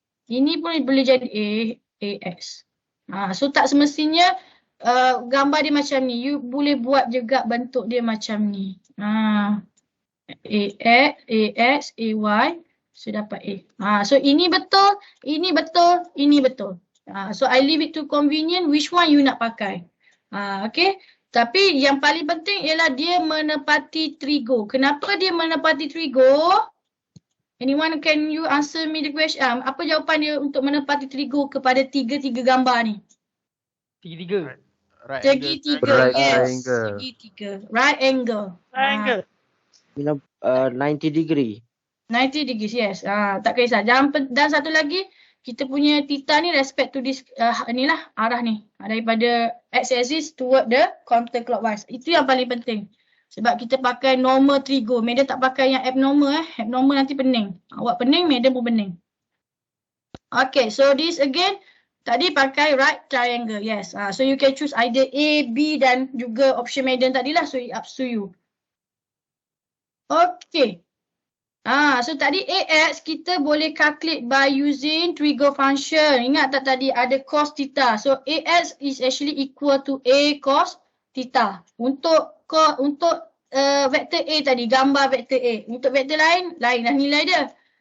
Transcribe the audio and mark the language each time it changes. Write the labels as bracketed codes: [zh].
[ms] Ini pun boleh jadi AX. So tak semestinya gambar dia macam ni. You boleh buat juga bentuk dia macam ni. AX, AY. So dapat A. So ini betul, ini betul, ini betul. [en] So I leave it to convenient which one you [ms] nak pakai. [en] Okay. [ms] Tapi yang paling penting ialah dia menepati trigo. Kenapa dia menepati trigo? [en] Anyone, can you answer me the question? [ms] Apa jawapan dia untuk menepati trigo kepada tiga-tiga gambar ni? Tiga-tiga. Segitiga, yes. Segitiga. [en] Right angle. 90 degree. 90 degrees, yes. [ms] Tak kisah. Dan satu lagi, kita punya theta ni [en] respect to this [ms] ni lah arah ni. Daripada [en] x-axis toward the counterclockwise. [ms] Itu yang paling penting. Sebab kita pakai normal trigo. Madam tak pakai yang abnormal Abnormal nanti pening. Awak pening, madam pun pening. [en] Okay, so this again [ms] tadi pakai [en] right triangle. Yes. So you can choose either A, B [ms] dan juga [en] option madam tadilah. So it up to you. Okay. So [ms] tadi AX kita boleh [en] calculate by using trigo function. [ms] Ingat tak tadi ada cos theta. [en] So AX is actually equal to A cos theta. [ms] Untuk vektor A tadi, gambar vektor A. Untuk vektor lain dah nilai dia.